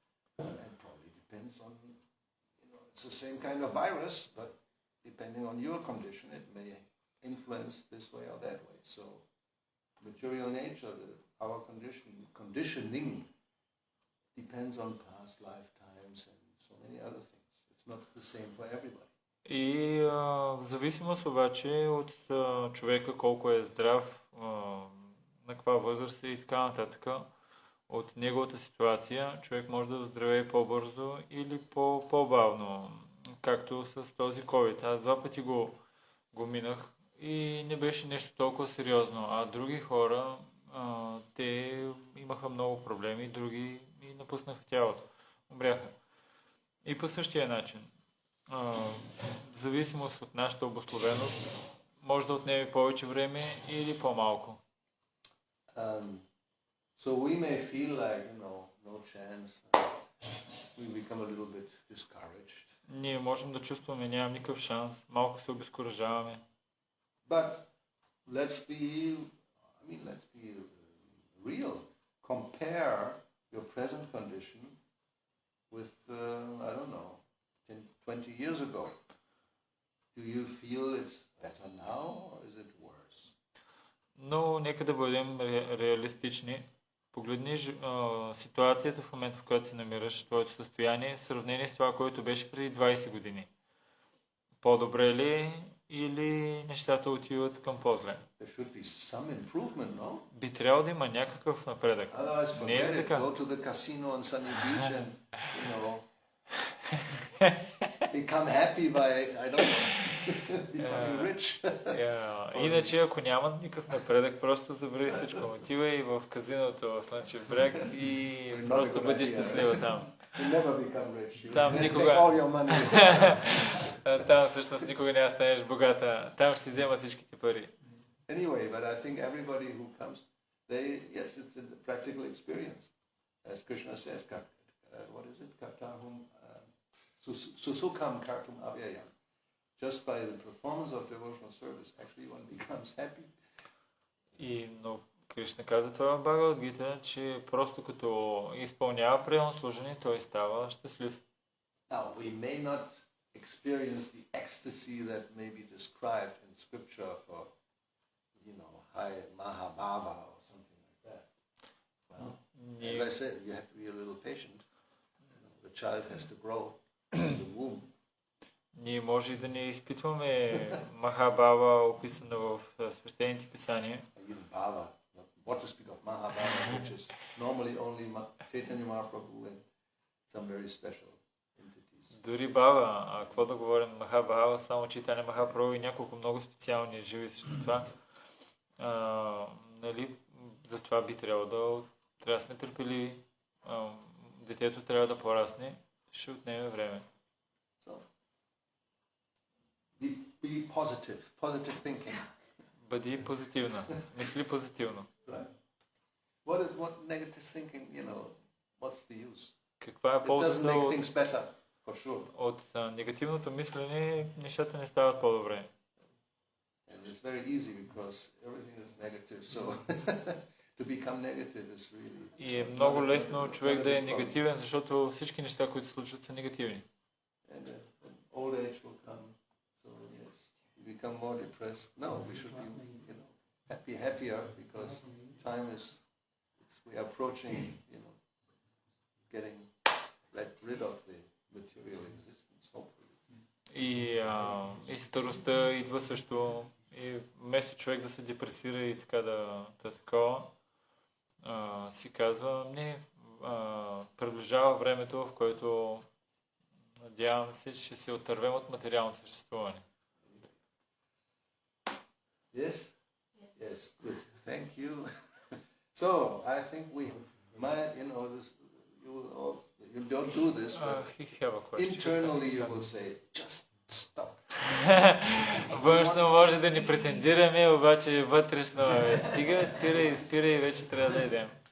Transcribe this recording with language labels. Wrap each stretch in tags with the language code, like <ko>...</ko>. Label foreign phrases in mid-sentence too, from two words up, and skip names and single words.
<en>And probably depends on it's the same kind of virus, but depending on your condition, it may influence this way or that way. So, material nature, our conditioning depends on past lifetimes and so many other things. It's not the same for everybody.</en> <bg>И в зависимост обаче от човека колко е здрав, на каква възраст е и така нататък, от неговата ситуация, човек може да оздравее по-бързо или по-бавно, както с този COVID. Аз 2 пъти го минах и не беше нещо толкова сериозно, а други хора, те имаха много проблеми, други и напуснаха тялото, умряха. И по същия начин, в зависимост от нашата обусловеност, може да отнеме повече време или по-малко.</bg> <en>So we may feel like, no chance. We become a little bit discouraged.</en> <bg>Ние можем да чувстваме, нямам никакъв шанс, малко се обезкуражаваме.</bg> <en>But let's be real. Compare your present condition with, 20 years ago. Do you feel it's better now or is it worse?</en> <bg>Но нека да бъдем реалистични. Погледни ситуацията в момента, в която се намираш, твоето състояние, в сравнение с това, което беше преди 20 години. По-добре ли или нещата отиват към по-зле? Би трябвало да има някакъв напредък. Не е ли така?</bg> <en>Become happy by, becoming rich.</en> <bg>Иначе, ако няма никакъв напредък, просто забрави всичко. Отивай в казиното в Слънчев бряг и просто бъди щастлива там. Там никога... Там всъщност никога няма станеш богата. Там ще вземат всичките пари.</bg> <en>Anyway, but I think everybody who comes, yes, it's a practical experience. As Krishna says, what is it?</en> <sa>सुसुखं कर्तुम् अव्ययम्.</sa> <en>Just by the performance of devotional service, actually one becomes happy.</en> <bg>Но Кришна каза това в Бхагавад Гита, че просто като изпълнява преданно служение, той става щастлив.</bg> <en>Now, we may not experience the ecstasy that may be described in scripture for, high Mahabhava or something like that. Well, as I said, you have to be a little patient. The child has to grow in the womb.</en> <bg>Ние може и да не изпитваме Махабава, описана в свещените писания.</bg> <en>What to speak of Mahabhava, which is normally only Chaitanya Mahaprabhu and some very special entities.</en> <bg>Дори Бава, какво да говорим Махабава, само Чайтаня Махапрабху и няколко много специални живи същества. Затова би трябвало да сме търпеливи. Детето трябва да порасне, ще отнеме време.</bg> <en>Be positive thinking.</en> <bg>Бъди позитивна, мисли позитивно.</bg> <en>Right. What negative thinking, what's the use?</en> <bg>Каква е ползата</bg> <en>sure.</en> <bg>От негативното мислене, нещата не стават по-добре.</bg> <en>And it's very easy because everything is negative, so to become negative is really...</en> <bg>И е много лесно човек да е негативен, защото всички неща, които се случват, са негативни.</bg> <en>And old age will come, so yes, you become more depressed. No, we should be happier because time is, we are approaching, getting rid of the material existence, hopefully.</en> <bg>И старостта идва също. И вместо човек да се депресира и така такова, си казва, приближава времето, в което надявам се, че се отървем от материално съществуване.</bg> <en>Yes? Yes. Yes, good. Thank you. So, I think we might, this, you don't do this, but He have a question. internally you will say, just stop.</en> <bg>Външно може да ни претендираме, обаче вътрешно стига, спира и вече трябва да идем.</bg>